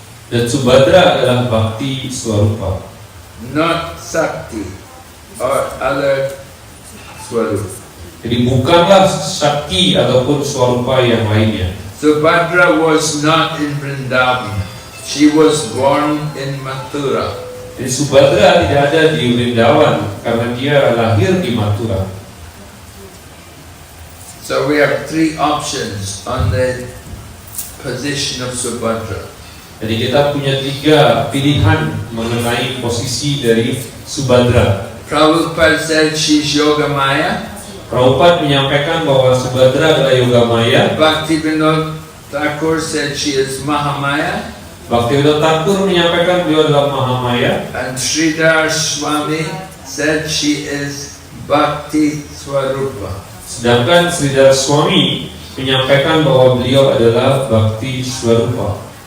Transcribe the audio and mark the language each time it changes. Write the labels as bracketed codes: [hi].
[id] Dan Subhadra adalah bakti swarupa, [en] not Sakti or other Swarupa. [id] jadi bukanlah sakti ataupun swarupa yang lainnya. [en] Subhadra was not in Vrindavan. She was born in Mathura. [id] Jadi Subhadra tidak ada di Vrindavan karena dia lahir di Mathura. [en] So we have three options on the position of Subhadra. [id] Jadi kita punya 3 pilihan mengenai posisi dari Subhadra. [en] Prabhupada said she's Yogamaya. [id] Prabhupada menyampaikan bahwa Subhadra adalah Yogamaya. [en] Bhaktivinoda Thakur said she is Mahamaya. [id] Bhaktivinoda Thakur menyampaikan beliau adalah Mahamaya. [en] And Sridhar Swami said she is Bhakti Swarupa. [id] Sedangkan Sridhar Swami menyampaikan bahwa beliau adalah Bhakti Swarupa.